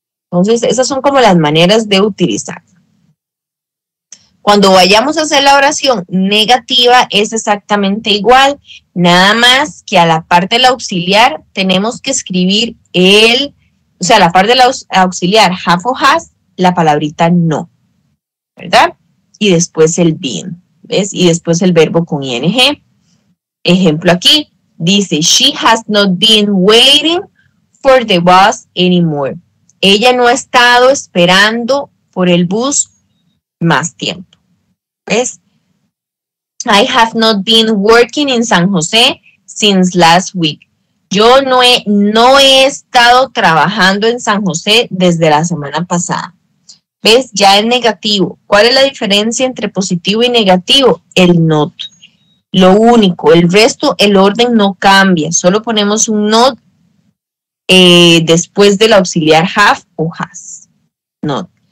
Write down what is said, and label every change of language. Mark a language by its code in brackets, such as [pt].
[es] Entonces, esas son como las maneras de utilizar. Cuando vayamos a hacer la oración negativa es exactamente igual, nada más que a la parte del auxiliar tenemos que escribir la parte del auxiliar have o has, la palabrita no, ¿verdad? Y después el been, ¿ves? Y después el verbo con ing. Ejemplo aquí, dice, [en] she has not been waiting for the bus anymore. [es] Ella no ha estado esperando por el bus más tiempo. ¿Ves? [en] I have not been working in San José since last week. [es] Yo no he estado trabajando en San José desde la semana pasada. ¿Ves? Ya es negativo. ¿Cuál es la diferencia entre positivo y negativo? El not. Lo único, el resto, el orden no cambia. Solo ponemos un not después del auxiliar have o has. Not.